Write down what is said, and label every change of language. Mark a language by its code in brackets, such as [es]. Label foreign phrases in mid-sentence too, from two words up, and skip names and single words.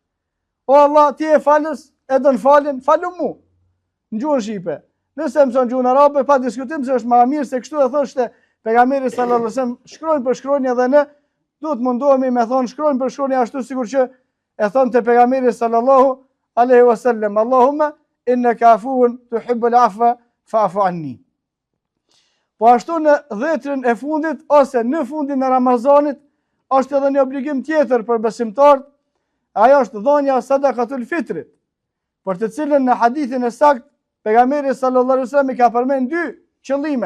[sq] O Allah, ti e falës, e don faljen, falu mu. Në gjuhën shqipe. Nëse mëson gjuhën arabe, pa diskutim se është më mirë se kështu e thoshte pejgamberi [ar] صلى الله عليه وسلم, [sq] shkrojnë për shkronjë edhe ne duhet mundohemi me thonë shkrojnë për shkronjë ashtu sikur që e thonë te pejgamberi [ar] صلى الله عليه وسلم: اللهم إنك عفو تحب العفو فاعف عني. [sq] Po ashtu në 10 e fundit ose në fundin e Ramazanit është edhe një obligim tjetër për besimtarët, ajo është dhënia sadakatul fitrit, për të cilën në hadithin e saktë pejgamberi [ar] صلى الله عليه وسلم [sq] ka përmend 2 qëllime.